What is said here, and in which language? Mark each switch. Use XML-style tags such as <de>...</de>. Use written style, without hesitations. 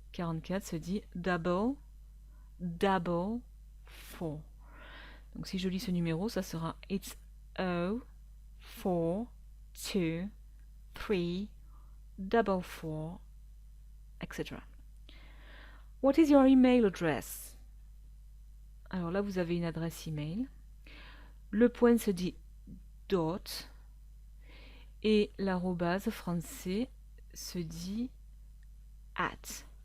<fr>44 se dit double 4. Donc si je lis ce numéro, ça sera it's 0, 4, 2, 3, double 4, etc.</fr> <en>What is your email address?</en> <fr>Alors là, vous avez une adresse email. Le point se dit dot et l'arrobase français se dit at.</fr>